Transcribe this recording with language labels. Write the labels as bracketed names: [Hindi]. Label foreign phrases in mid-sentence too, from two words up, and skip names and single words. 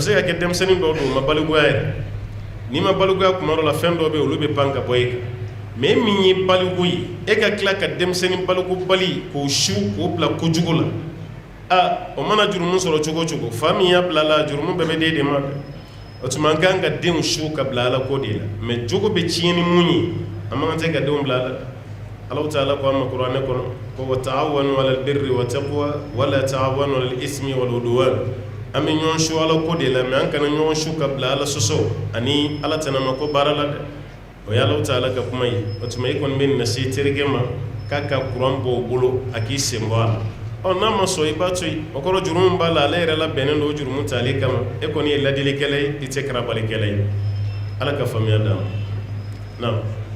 [Bambara] se ka kɛ denmisɛnnin dɔw don u ma balikuya yɛrɛ n'i ma balikuya kuma dɔ la fɛn dɔw bɛ yen olu bɛ pan ka bɔ e kan mais e min ye baliku ye e ka tila ka denmisɛnnin baliku bali k'o su k'o bila kojugu la o mana jurumu sɔrɔ cogo o cogo fa min y'a bila la jurumu bɛɛ bɛ den de ma o tuma an kan ka denw su ka bila ala ko de la mais jogo bɛ tiɲɛ ni mun ye an man kan tɛ ka denw bila ala Allahu Taala ko an ma kuranɛ kɔnɔ ko [Arabic] وتعاونوا على البر والتقوى ولا تعاونوا على الإثم والعدوان [Bambara] an bɛ ɲɔgɔn su ala ko de la mais an kana ɲɔgɔn su ka bila ala sɔsɔ ani ala tɛnama ko baara la dɛ o ye Allahu Taala ka kuma ye o tuma e kɔni bɛ nin lase terikɛ ma k'a ka kuran bɔ o bolo a k'i sen bɔ a la n'a ma sɔn i b'a to yen o kɔrɔ jurumu b'a la ale yɛrɛ labɛnnen don o jurumu tali kama e kɔni ye ladilikɛla ye i tɛ karabalikɛla ye ala ka faamuya d'an ma naam.